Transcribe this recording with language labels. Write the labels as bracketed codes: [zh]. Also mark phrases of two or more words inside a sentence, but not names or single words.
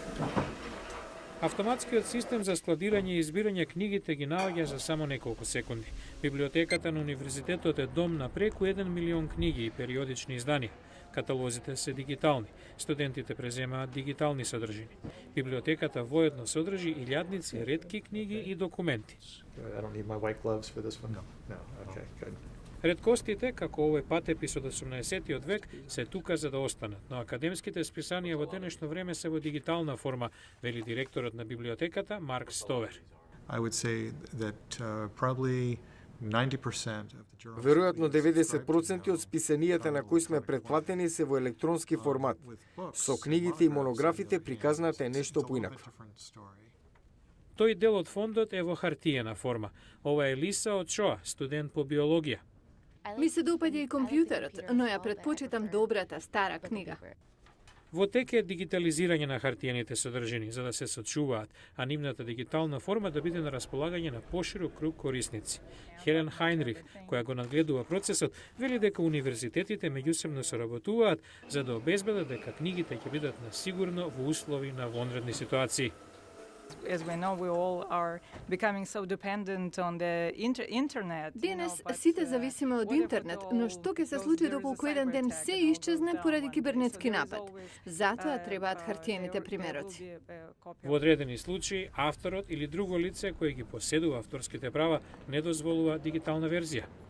[mk] Автоматскиот систем за складирање и избирање книгите ги наоѓа за само неколку секунди. Библиотеката на универзитетот е дом на преку 1 милион книги и периодични изданија. Каталозите се дигитални. Студентите преземаат дигитални содржини. Библиотеката воедно содржи илјадници ретки книги и документи. [en] I don't need my white gloves for this one? No. Okay, good. [mk] Реткостите, како овој патепис од 18 век, се тука за да останат, но академските списанија во денешно време се во дигитална форма, вели директорот на библиотеката Марк Стовер. [en] I would say that probably 90% of the journals [mk] Веројатно [en] that we subscribe to [mk] 90% од [en] now [mk] списанијата на кои сме претплатени се во електронски формат. Со книгите и монографите приказната е нешто поинаква. Тој дел од фондот е во хартиена форма. Ова е Лиса од Шоа, студент по биологија. Ми се допаѓа и компјутерот, но ја предпочитам добрата стара книга. Во тек е дигитализирање на хартиените содржини за да се сочуваат, а нивната дигитална форма да биде на располагање на поширок круг корисници. Хелен Хайнрих, која го надгледува процесот, вели дека универзитетите меѓусебно соработуваат за да обезбедат дека книгите ќе бидат на сигурно во услови на вонредни ситуации. [en] As we know, we all are becoming so dependent on the internet. [mk] Денес сите зависиме од интернет, но што ќе се случи доколку еден ден се исчезне поради кибернетски напад? Затоа требаат хартиените примероци. Во одредени случаи, авторот или друго лице кој ги поседува авторските права не дозволува дигитална верзија.